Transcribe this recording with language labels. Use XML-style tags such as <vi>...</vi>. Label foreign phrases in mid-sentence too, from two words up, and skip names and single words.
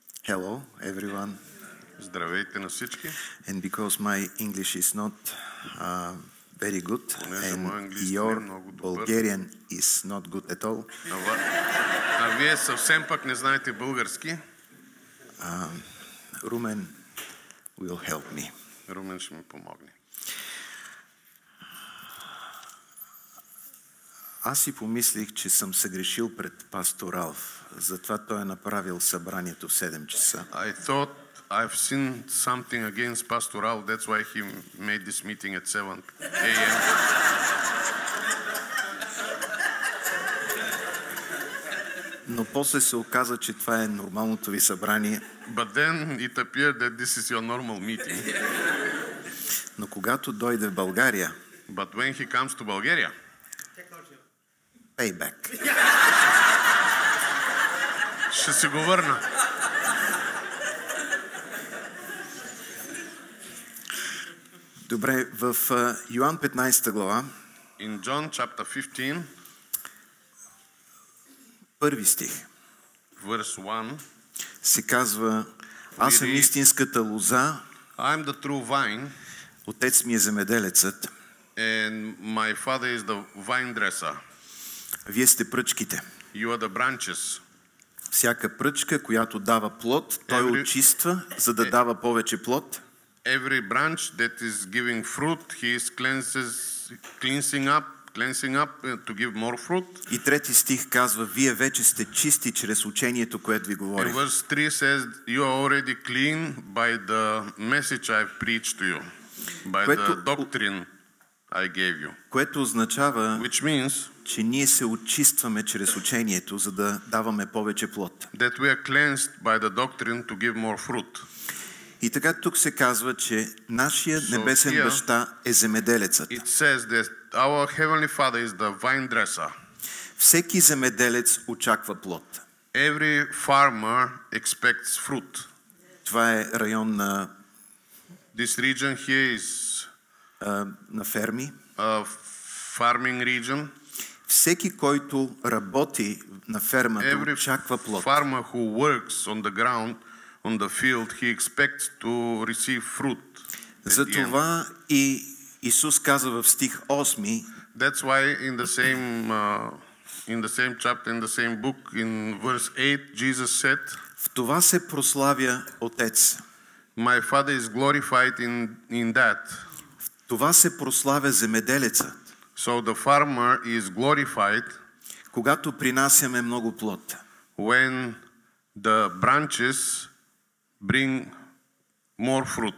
<en>Hello, everyone.</en> <bg>Здравейте на всички.</bg> <en>And because my English is not very good, and your Bulgarian is not good at all,</en> <bg>А вие съвсем пък не знаете български.</bg> <en>Rumen will help me.</en> <bg>Румен ще ми помогне. Аз си помислих, че съм съгрешил пред пастор Алф. Затова той е направил събранието в 7 часа.</bg> <en>I thought I've seen something against Pastor Al. That's why he made this meeting at 7 a.m.</en> <bg>Но после се оказа, че това е нормалното ви събрание.</bg> <en>But then it appeared that this is your normal meeting.</en> <bg>Но когато дойде в България,</bg> <en>But when he comes to Bulgaria, payback.</en> <bg>ще се го върна. Добре, в Йоан 15 глава,</bg> <en>In John chapter 15,</en> <bg>първи стих,</bg> <en>verse 1,</en> <bg>се казва: аз съм истинската лоза,</bg> <en>I'm the true vine,</en> <bg>отец ми е земеделецът,</bg> <en>and my father is the vine dresser.</en> <bg>вие сте пръчките.</bg> <en>You are the branches.</en> <bg>Всяка пръчка, която дава плод, той очиства, за да дава повече плод.</bg> <en>Every branch that is giving fruit, he is cleansing up to give more fruit.</en> <bg>И трети стих казва: вие вече сте чисти чрез учението, което ви говори.</bg> <en>And verse 3 says, you are already clean by the message I preached to you, by the doctrine I gave you.</en> <bg>Което означава,</bg> <en>Which means</en> <bg>че ние се очистваме чрез учението, за да даваме повече плод.</bg> <en>that we are cleansed by the doctrine to give more fruit.</en> <bg>И така тук се казва, че нашия небесен баща е земеделецът.</bg> <en>It says that our heavenly Father is the vine dresser.</en> <bg>Всеки земеделец очаква плод.</bg> <en>Every farmer expects fruit.</en> <bg>Това е район на</bg> <en>This region here is</en> <bg>на ферми.</bg> <en>a farming region.</en> <bg>Всеки, който работи на фермата, очаква плод.</bg> <en>Every farmer who works on the ground, on the field, he expects to receive fruit.</en> <bg>Затова и Исус каза в стих 8,</bg> <en>That's why in the same chapter, in the same book, in verse 8, Jesus said,</en> <bg>в това се прославя Отец.</bg> <en>My Father is glorified in that.</en> <bg>В това се прославя земеделецът.</bg> <en>So the farmer is glorified</en> <bg>когато принасяме много плод.</bg> <en>When the branches bring more fruit.</en>